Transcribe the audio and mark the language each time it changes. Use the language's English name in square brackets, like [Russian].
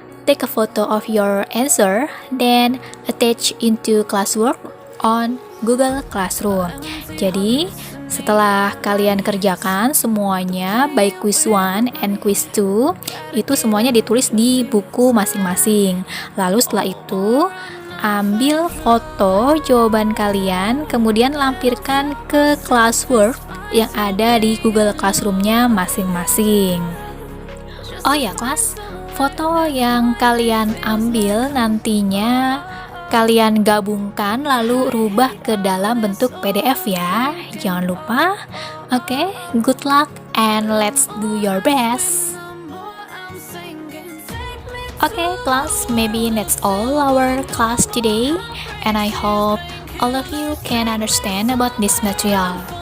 [English] take a photo of your answer, then attach into classwork on Google Classroom. [Indonesian] Jadi, setelah kalian kerjakan semuanya, baik [English] quiz 1 and quiz 2, [Indonesian] itu semuanya ditulis di buku masing-masing. Lalu setelah itu, ambil foto jawaban kalian, kemudian lampirkan ke classwork yang ada di Google Classroom-nya masing-masing. Oh ya kelas, foto yang kalian ambil nantinya kalian gabungkan lalu rubah ke dalam bentuk PDF ya. Jangan lupa. [English] Oke, good luck and let's do your best. Okay, class, maybe that's all our class today, and I hope all of you can understand about this material.